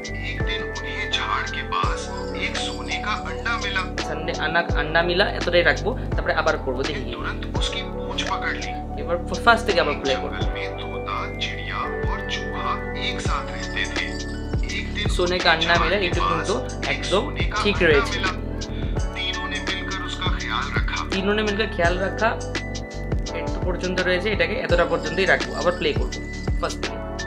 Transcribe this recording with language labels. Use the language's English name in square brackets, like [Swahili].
[Hindi] एक दिन उन्हें झाड़ के पास एक सोने का अंडा मिला। संडे अंडा मिला [Bangla] এতটাই রাখবো, তারপরে আবার করব, দেখি [Hindi] तुरंत उसकी पूंछ पकड़ ली। [Bangla] এবার ফার্স্ট থেকে আবার প্লে করব। [Hindi] तोता चिड़िया और चूहा एक साथ रहते थे। एक दिन सोने का अंडा मिला, [Bangla] এটা কিন্তু একদম ঠিক রয়েছে। [Hindi] तीनों ने मिलकर उसका ख्याल रखा। तीनों ने मिलकर ख्याल रखा [Bangla] এত পর্যন্ত রয়েছে, এটাকে এতটা পর্যন্তই রাখবো, আবার প্লে করব ফার্স্ট থেকে।